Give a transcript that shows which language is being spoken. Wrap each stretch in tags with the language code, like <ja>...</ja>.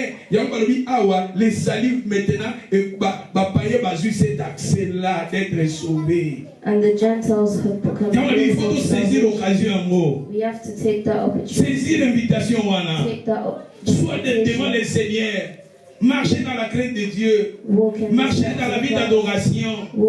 <fr>Les salis maintenant cet accès-là d'être sauvé.</fr> <en>And the Gentiles have become. We have to take that opportunity.</en> <fr>Saisir l'invitation.</fr> <en>Take that</en> <fr>Sois devant le Seigneur. Marchez dans la crainte de Dieu. Marchez dans la vie d'adoration.</fr>